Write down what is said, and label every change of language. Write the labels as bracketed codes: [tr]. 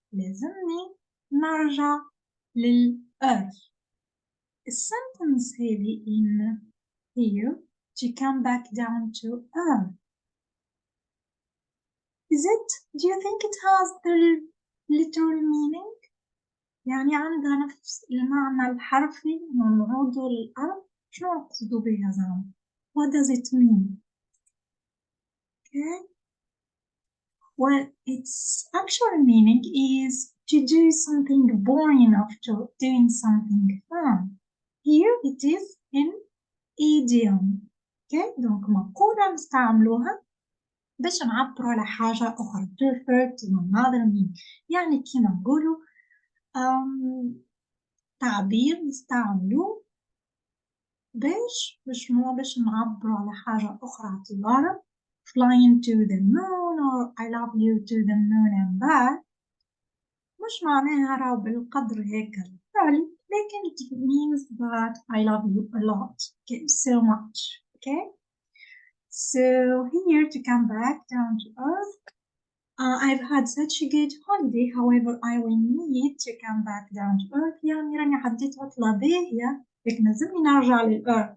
[ar] لازمني نرجع للأرض. السنتنس هذه [en] in here to come back down to earth. Do you think it has the literal meaning? [ar] يعني عندها نفس المعنى الحرفي نعود للأرض؟ شنو نقصدوا بها زعما؟ [en] What does it mean? Okay. Well, its actual meaning is to do something boring after doing something fun. Here it is in idiom. [ar] Okay, donc مقولة نستعملوها باش نعبروا على حاجة أخرى. [en] To refer to another meaning. [ar] يعني كيما نقولوا تعبير نستعملوه باش نعبروا على حاجة أخرى اعتبارا [en] flying to the moon or I love you to the moon and back. [ar] مش معناها راهو بالقدر هيك الفعل لكن [en] it means that I love you a lot. Okay, so much. Okay, so here to come back down to earth. I've had such a good holiday. However, I will need to come back down to earth. [ar] يعني راني عديت عطلة باهية لكن لازمني نرجع للأرض.